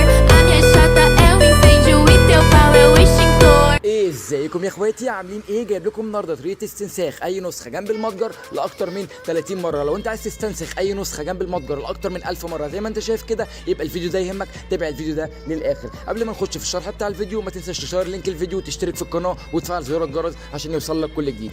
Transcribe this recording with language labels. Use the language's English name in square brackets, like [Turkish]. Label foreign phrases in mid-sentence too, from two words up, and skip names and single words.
[Portuguese] A minha chata é o incêndio e teu pau é o extintor. [Arabic] ازيكم يا اخواتي، عاملين ايه؟ جايب لكم النهارده طريقه استنساخ اي نسخه جنب المتجر لاكتر من 30 مره. لو انت عايز تستنسخ اي نسخه جنب المتجر لاكتر من 1000 مره زي ما انت شايف كده، يبقى الفيديو ده يهمك. تابع الفيديو ده للاخر. قبل ما نخش في الشرح بتاع الفيديو، ما تنساش تشير لينك الفيديو وتشترك في القناه وتفعل زر الجرس عشان يوصل لك كل جديد.